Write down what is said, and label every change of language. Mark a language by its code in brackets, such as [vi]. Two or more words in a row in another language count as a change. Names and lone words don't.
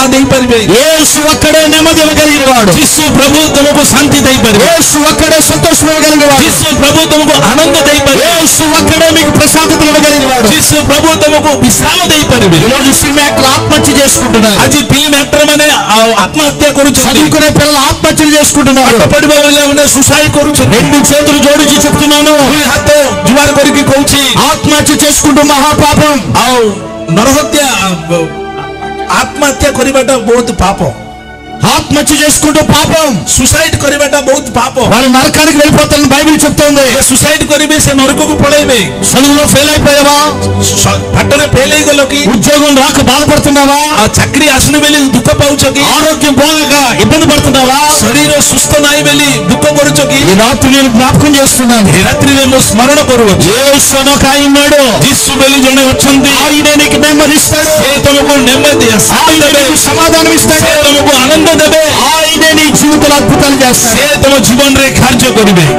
[or] ଦେଇପାରିବେ। [te] యేసు ఒక్కడే నెమ్మది ఇవ్వగలిగిన వాడు। [or] ଯୀଶୁ ପ୍ରଭୁ ତମକୁ ଶାନ୍ତି ଦେଇପାରିବେ। [te] యేసు ఒక్కడే సంతోషం ఇవ్వగలిగిన వాడు। [or] ଯୀଶୁ ପ୍ରଭୁ ତମକୁ ଆନନ୍ଦ ଦେଇପାରିବେ। [te] యేసు ఒక్కడే మీకు ప్రశాంతత ఇవ్వగలిగిన వాడు। [or] ଯୀଶୁ ପ୍ରଭୁ ତମକୁ ବିଶ୍ରାମ ଦେଇପାରିବେ। [te] ఈరోజు [en] cinema actors [te] ఆత్మహత్య చేసుకుంటున్నారు। [or] ଆଜି [en] film actor [or] ମାନେ ଆତ୍ମହତ୍ୟା କରୁଛନ୍ତି। [te] చదువుకునే పిల్లలు ఆత్మహత్యలు చేసుకుంటున్నారు। [or] ପାଠ ପଢିବା ପିଲାମାନେ ସୁସାଇଡ କରୁଛନ୍ତି। [te] రెండు చేతులు జోడించి చెప్తున్నాను, [or] ଦୁଇ ହାତ ଜୁହାର କରିକି କହୁଛି [te] ఆత్మహత్య చేసుకుంటూ మహాపాపం। [or] ଆଉ ନରହତ୍ୟା ଆତ୍ମହତ୍ୟା କରିବାଟା ବହୁତ ପାପ। [te] ఆత్మహత్య చేసుకుంటూ పాపం। [or] ସୁସାଇଡ କରିବାଟା ବହୁତ ପାପ। [te] వాళ్ళు నరకానికి వెళ్ళిపోతారని బైబిల్ చెప్తోంది। [or] ସୁସାଇଡ କରିବେ ସେ ନରକକୁ ପଳେଇବେ। [te] చదువులో ఫెయిల్ అయిపోయావా? [or] ପାଠରେ ଫେଲ ହେଇଗଲ କି? [te] ఉద్యోగం రాక బాధపడుతున్నావా? [or] ଚାକିରି ଆସୁନି ବୋଲି ଦୁଃଖ ପାଉଛ କି? [te] ఆరోగ్యం బాగోక ఇబ్బంది పడుతున్నావా? [or] ଶରୀର ସୁସ୍ଥ ନାହିଁ ବୋଲି ଦୁଃଖ କରୁଛ କି? [te] ఈ రాత్రి నేను జ్ఞాపకం చేస్తున్నాను, [or] ଏ ରାତ୍ରିରେ ମୁଁ ସ୍ମରଣ କରୁଅଛି [te] యేసు అని ఒక ఆయన ఉన్నాడు। [or] ଯୀଶୁ ବୋଲି ଜଣେ ଅଛନ୍ତି। [te] ఆయన నీకు నెమ్మది ఇస్తాడు, [or] ସେ ତମକୁ ନେమ్మଦି [te] ఆయన [or] ଦେବେ। [te] నీకు సమాధానం ఇస్తాడు, [or] ସେ ତମକୁ ଆନନ୍ଦ ଦେବେ। [te] ఆయనే నీ జీవితంలో అద్భుతాలు చేస్తాడు। [or] ସେ ତମ ଜୀବନରେ କାର୍ଯ୍ୟ କରିବେ।